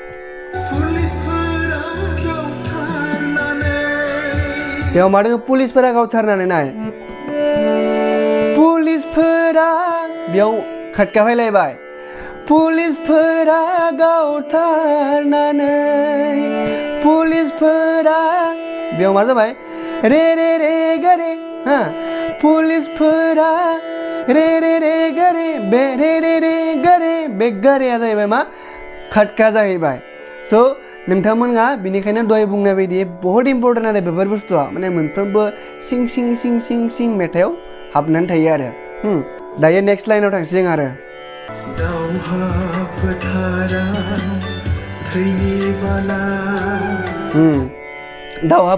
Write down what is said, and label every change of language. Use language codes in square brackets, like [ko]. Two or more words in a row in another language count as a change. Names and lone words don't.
[brx] बेयाव मा दङ पुलिसफोरा गावथारनानै नाय पुलिसफोरा बेयाव खटका फैलायबाय पुलिसफोरा गावथारनानै पुलिसफोरा बेयाव मा जाबाय रे रे रे गा रे पुलिसफोरा रे रे रे गा रे बे रे रे रे गा रे बे गा रेया जाहैबाय मा खटका जाहैबाय। स' नोंथांमोना बेनिखायनो दहाय बुंनाय बायदि बहुत इम्परटेन्ट आरो बेफोर बुस्थुआ माने मोनफ्रोमबो सिं सिं सिं सिं सिं मेथाइआव हाबनानै थायो आरो। दायो नेक्स्ट लाइनाव थांसै जों आरो दावहा फोथाराव थैनि बाना।